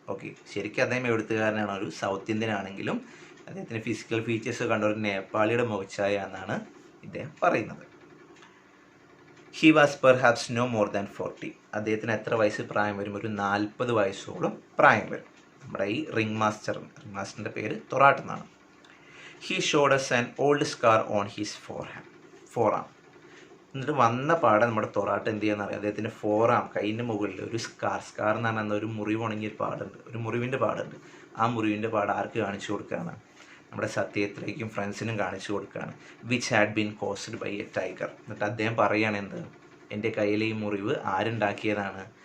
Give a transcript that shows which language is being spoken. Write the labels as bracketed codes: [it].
[ml] Okay, ശരിക്കും അദ്ദേഹം എഴുത്തുകാരനാണ്, ഒരു സൗത്ത് ഇന്ത്യൻ ആണെങ്കിലും അദ്ദേഹത്തിൻ്റെ ഫിസിക്കൽ ഫീച്ചേഴ്സ് കണ്ട ഒരു നേപ്പാളിയുടെ മുഖച്ഛായ എന്നാണ് ഇദ്ദേഹം പറയുന്നത്. [en] He was perhaps no more than 40. [ml] അദ്ദേഹത്തിന് എത്ര വയസ്സ് പ്രായം വരും? ഒരു 40 വയസ്സോളം പ്രായം വരും. നമ്മുടെ ഈ റിംഗ് മാസ്റ്ററിൻ്റെ പേര് തൊറാട്ട് എന്നാണ്. [en] He showed us an old scar on his forearm. [ml] എന്നിട്ട് വന്ന പാടെ നമ്മുടെ തൊറാട്ട് എന്ത് ചെയ്യാന്ന് അറിയാം, അദ്ദേഹത്തിൻ്റെ ഫോറാം, കൈയിൻ്റെ മുകളിൽ ഒരു സ്കാർ എന്ന് പറഞ്ഞാൽ ഒരു മുറിവ് ഉണങ്ങിയ പാടുണ്ട്, ഒരു മുറിവിൻ്റെ പാടുണ്ട്. ആ മുറിവിൻ്റെ പാട് ആർക്ക് കാണിച്ചു കൊടുക്കുകയാണ്? നമ്മുടെ സത്യത്രയ്ക്കും ഫ്രണ്ട്സിനും കാണിച്ചു കൊടുക്കുകയാണ്. [en] Which had been caused by a tiger. [ml] എന്നിട്ട് അദ്ദേഹം പറയുകയാണ് എന്ത്, എൻ്റെ കയ്യിലെ ഈ മുറിവ് ആരുണ്ടാക്കിയതാണ്?